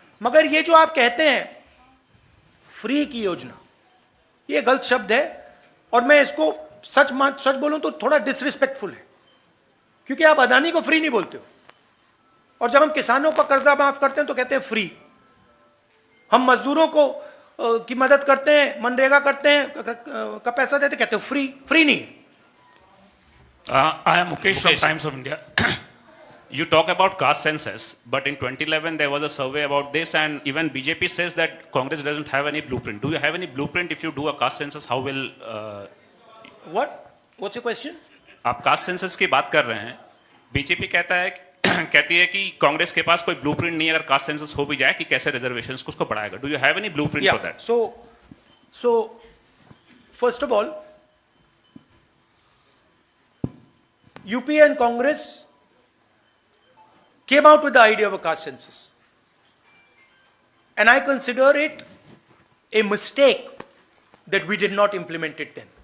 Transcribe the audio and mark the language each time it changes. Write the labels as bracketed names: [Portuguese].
[Hindi] मगर ये जो आप कहते हैं फ्री की योजना, ये गलत शब्द है और मैं इसको सच बोलूं तो थोड़ा डिसरिस्पेक्टफुल है, क्योंकि आप अदानी को फ्री नहीं बोलते हो और जब हम किसानों का कर्जा माफ करते हैं तो कहते हैं फ्री। हम मजदूरों को की मदद करते हैं, मनरेगा करते हैं, का पैसा देते, कहते हो फ्री। फ्री नहीं है। [English] I am Mukesh from Times of India. You talk about caste census, but in 2011 there was a survey about this, and even BJP says that Congress doesn't have any blueprint. Do you have any blueprint if you do a caste census? How will What? What's your question? [Hindi] आप caste census की बात कर रहे हैं, BJP कहती है कि कांग्रेस के पास कोई ब्लूप्रिंट नहीं है अगर कास्ट सेंसस हो भी जाए कि कैसे रिजर्वेशंस को उसको बढ़ाएगा. [English] Do you have any blueprint for that? So first of all, UPA and Congress came out with the idea of a caste census, and I consider it a mistake that we did not implement it then.